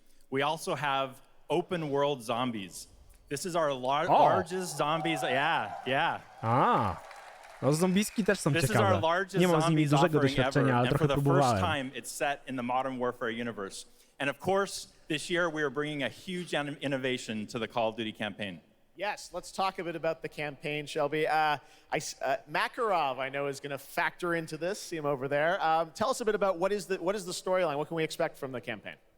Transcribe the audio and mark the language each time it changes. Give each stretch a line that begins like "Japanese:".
English: We also have open world zombies. This is our largest zombies. Yeah.
Polish: No zombiski też są ciekawe. Nie mam z nimi dużego doświadczenia, ale trochę próbowałem.
English: For the first time it's set in the Modern Warfare universe. And of course, this year we are bringing a huge innovation to the Call of Duty campaign. Yes, let's talk a bit about the campaign, Shelby. Makarov, I know, is going to factor into this. See him over there. Tell us a bit about what is the storyline? What can we expect from the campaign?